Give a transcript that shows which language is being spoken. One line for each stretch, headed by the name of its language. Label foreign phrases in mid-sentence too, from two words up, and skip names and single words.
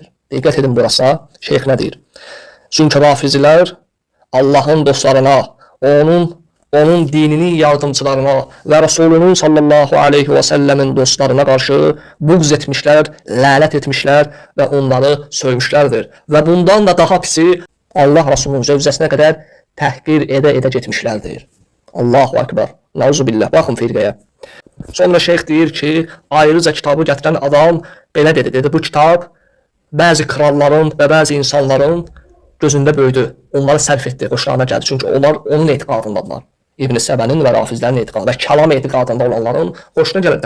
Azerbaijani: Diqqət edin burası, şeyx nə deyir? Çünki rafizilər Allahın dostlarına, onun dininin yardımcılarına və Rasulunun
Arabic: صلى الله عليه وسلم
Azerbaijani: dostlarına qarşı buğz etmişlər, lənət etmişlər və onları söymüşlərdir. Və bundan da daha pisi Allah Rasulunun zövcəsinə qədər təhqir edə getmişlərdir.
Arabic: الله أكبر. نعوذ بالله.
Azerbaijani: Baxın firqəyə. Sonra şeyx deyir ki, ayrıca kitabı gətirən adam belə dedi. Bu kitab bəzi kralların və bəzi insanların gözündə böyüdü. Onları sərf etdi, xoşlarına gəldi. Çünki onlar onun etiqadındadılar. İbn-i Səbənin və rafizlərin etiqadı və kəlam etiqadında olanların xoşuna gəlir.